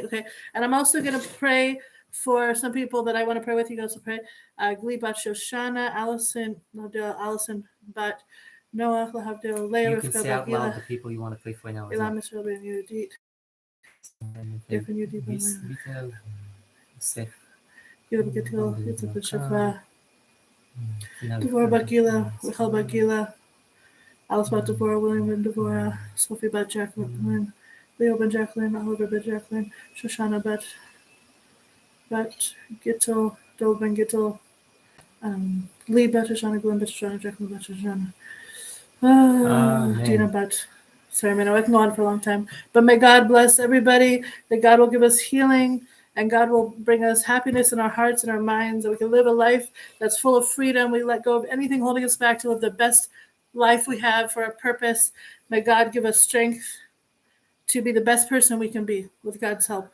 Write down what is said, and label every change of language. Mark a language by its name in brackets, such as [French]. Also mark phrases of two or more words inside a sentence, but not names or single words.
[English] Okay, and I'm also going to pray for some people that I want to pray with. You guys will pray. Glee Bat Shoshana, Allison Bat Noah, Lahavdil, Leah, you can say out loud the people you want to pray for now. Aylam Yisrael Ben Yehudit. Different Yehudit Ben Yehudit. Yehudit Ben Yehudit. Devorah bat Gila, Rachel bat Gila, Alice bat Devorah, William ben Devorah, Sophie bat Jacqueline, Leo ben Jacqueline, Oliver ben Jacqueline, Shoshana bat Gittel, Dol ben Gittel, Lee bat Shoshana, Glenn bat Shoshana, Jacqueline bat Shoshana, Dina bat. Sorry, man, I can go on for a long time. But may God bless everybody, that God will give us healing, and God will bring us happiness in our hearts and our minds, that we can live a life that's full of freedom. We let go of anything holding us back to live the best life we have for our purpose. May God give us strength to be the best person we can be with God's help.